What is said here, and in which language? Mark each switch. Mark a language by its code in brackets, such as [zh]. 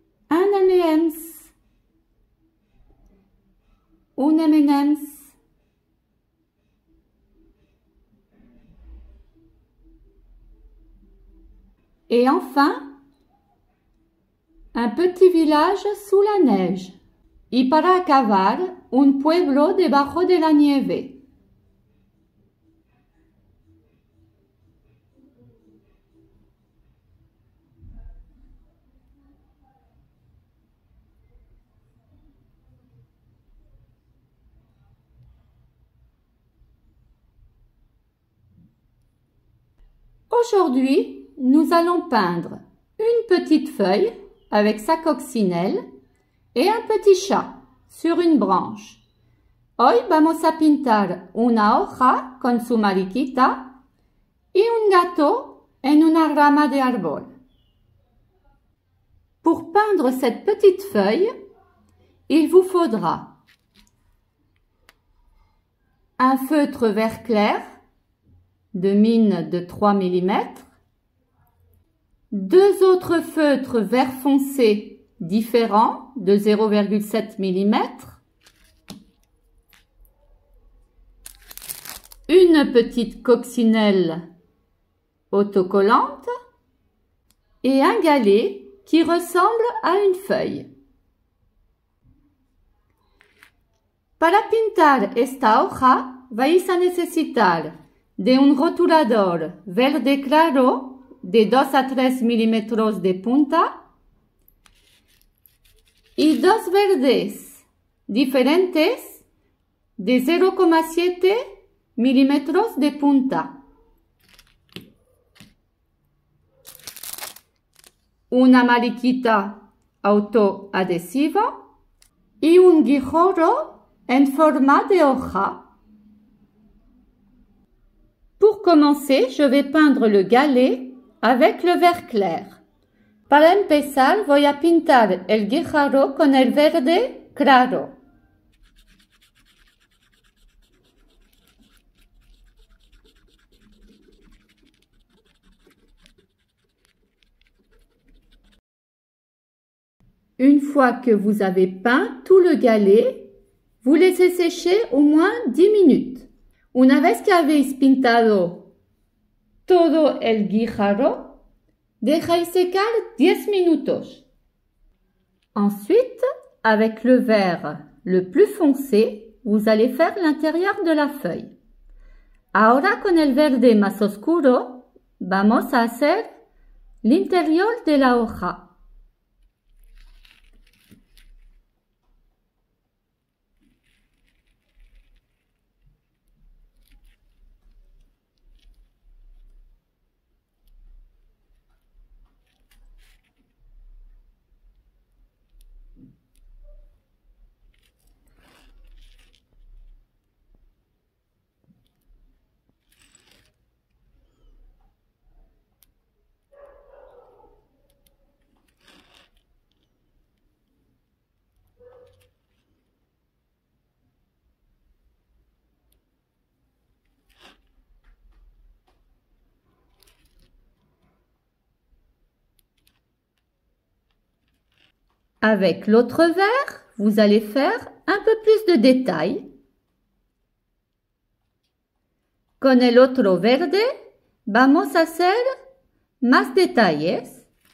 [fr] Un M&M's, un M&M's. Et enfin, un petit village sous la neige. [es] Y para acabar, un pueblo debajo de la nieve. [fr] Aujourd'hui, nous allons peindre une petite feuille avec sa coccinelle et un petit chat sur une branche. [es] Hoy vamos a pintar una hoja con su mariquita y un gato en una rama de árbol. [fr] Pour peindre cette petite feuille, il vous faudra un feutre vert clair de mine de 3 mm, deux autres feutres vert foncé différents de 0,7 mm, une petite coccinelle autocollante et un galet qui ressemble à une feuille. [es] Para pintar esta hoja vais a necesitar de un rotulador verde claro de 2 a 3 milímetros de punta y dos verdes diferentes de 0,7 milímetros de punta. Una mariquita autoadhesiva y un guijarro en forma de hoja. [fr] Pour commencer, je vais peindre le galet avec le vert clair. [es] Para empezar, voy a pintar el guijarro con el verde claro. [fr] Une fois que vous avez peint tout le galet, vous laissez sécher au moins 10 minutes. [es] Una vez que habéis pintado todo el guijarro, dejáis secar 10 minutos. [fr] Ensuite, avec le vert le plus foncé, vous allez faire l'intérieur de la feuille. [es] Ahora con el verde más oscuro, vamos a hacer l'interior de la hoja. [fr] Avec l'autre vert, vous allez faire un peu plus de détails. [es] Con el otro verde, vamos a hacer más detalles.